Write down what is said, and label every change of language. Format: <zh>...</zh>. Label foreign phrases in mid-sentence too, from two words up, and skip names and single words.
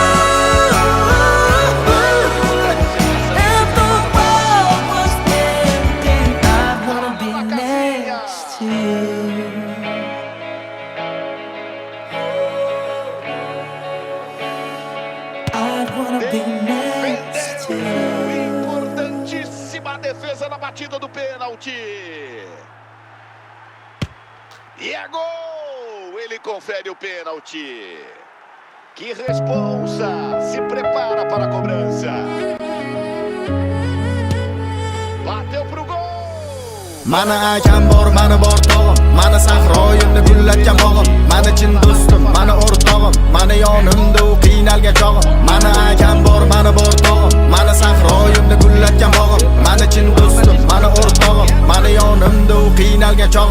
<en>If the world was ending, I wanna be next to you. I wanna be next to you.</en> <pt>Importantíssima defesa na batida do pênalti. E é gol! Ele confere o pênalti. Que responsa! Se prepara para a cobrança. Bateu pro gol!</pt> <uz>Mana akam bor, mani bor tog'im, mani sahroyimni gullatgan bog'im, mani chin do'stim, mani o'rtog'im, mani yonimda u qiynalgan chog'im. Mana akam bor, mani bor tog'im, mani sahroyimni gullatgan bog'im, mani chin do'stim, mani o'rtog'im, mani yonimda u qiynalgan chog'im.</uz>